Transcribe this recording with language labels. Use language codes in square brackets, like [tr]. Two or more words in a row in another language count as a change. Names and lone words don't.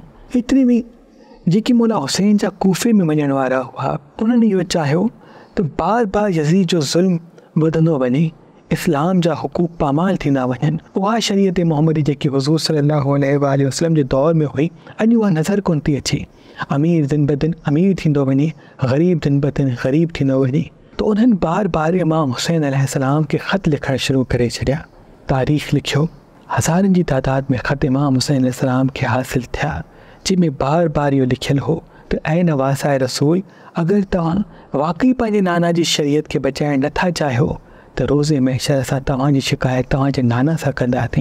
[sd] एतिरे में जेके मौला हुसैन जा कूफ़े में वञण वारा हुआ, उन्हनि इहो चाहियो त बार बार यज़ीद जो ज़ुल्म वधंदो वञे, इस्लाम जा हुकूक पामाल थींदा वञनि। उहा शरीयत मोहम्मदी जेकी हुज़ूर [ar] صلى الله عليه وسلم [sd] जे दौर में हुई, अॼु उहा नज़र कोन थी अचे। अमीर दिन ब दिन अमीर थींदो वञे, ग़रीब दिन ब दिन ग़रीब थींदो वञे। तो उन्हनि बार बार इमाम हुसैन अलैहिस्सलाम खे ख़त लिखणु शुरू करे छॾिया। तारीख़ लिखियो, हज़ारनि जी तादाद में ख़त इमाम हुसैन अलैहिस्सलाम खे हासिल थिया, जंहिंमें बार बार इहो लिखियलु हो त ऐं नवासाए रसूल, अगरि तव्हां वाक़ई पंहिंजे नाना जी शरीयत खे बचाइण नथा चाहियो त रोज़े महशर असां तव्हांजी शिकायत तव्हांजे नाना सां कंदासीं।